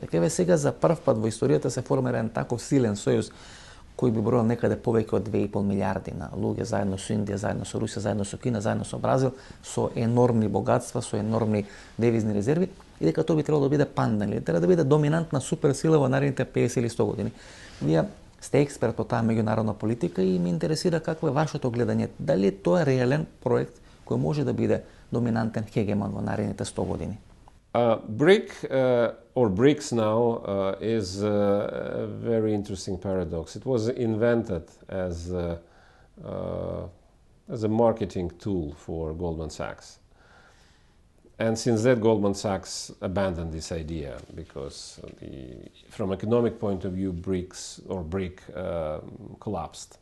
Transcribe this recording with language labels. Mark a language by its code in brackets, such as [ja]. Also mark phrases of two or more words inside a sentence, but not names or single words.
[mk] Дека еве сега за прв пат во историјата се формира еден таков силен сојуз кој би броил некаде повеќе од 2,5 милиарди на луѓе заедно со Индија, заедно со Русија, заедно со Кина, заедно со Бразил, со енормни богатства, со енормни девизни резерви, и дека тоа би требало да биде пандан, или треба да биде доминантна суперсила во наредните 50 или 100 години. Вие сте експерт по таа меѓународна политика и ме интересира какво е вашето гледање. Дали тоа е реален проект кој може да биде доминантен хегемон во наредните 100 години? [en] BRIC or BRICS now is a very interesting paradox. It was invented as a marketing tool for Goldman Sachs. And since that, Goldman Sachs abandoned this idea because from economic point of view, BRICS or BRIC collapsed.